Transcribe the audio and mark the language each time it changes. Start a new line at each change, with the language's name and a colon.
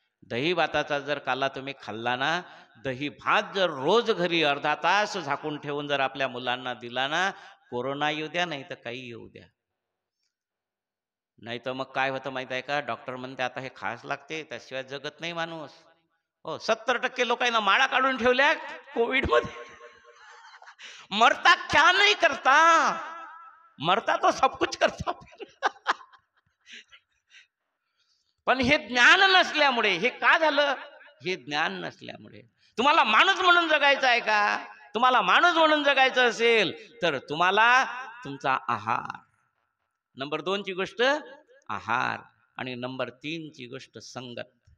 Marathi: दही भाताचा जर काला तुम्ही खाल्ला ना, दही भात जर रोज घरी अर्धा तास झाकून ठेवून जर आपल्या मुलांना दिला ना, कोरोना येऊ द्या नाही तर काही येऊ द्या, नाही तर मग काय होतं माहित आहे का, डॉक्टर म्हणते आता हे खास लागते, त्याशिवाय जगत नाही माणूस. हो, 70% लोकांना माळा काढून ठेवल्या कोविड मध्ये.
Hindi: मरता क्या नहीं करता, मरता तो सब कुछ करता.
Marathi: पण हे ज्ञान नसल्यामुळे हे का झालं, हे ज्ञान नसल्यामुळे. तुम्हाला माणूस म्हणून जगायचं आहे का, तुम्हाला माणूस म्हणून जगायचं असेल तर तुम्हाला तुमचा आहार, नंबर 2 ची गोष्ट आहार, आणि नंबर 3 ची गोष्ट संगत.